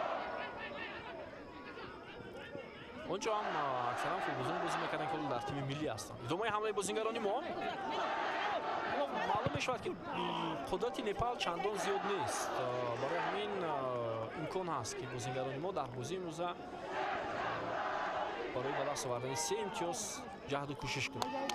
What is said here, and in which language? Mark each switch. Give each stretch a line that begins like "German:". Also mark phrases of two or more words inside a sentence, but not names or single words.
Tajik: онҷо ҳам аксаран футболзон бозӣ мекарданд ки дар тими миллӣ ҳастанд. идомаи ҳамлаи бозингарони мо маълум мешавад ки қудрати Непал чандон зиёд нест. барои ҳамин имкон ҳаст ки бозингарони мо дар бозии имрӯза
Persian: برای به دست آوردن 3 امتیاز جهد و کوشش کنه.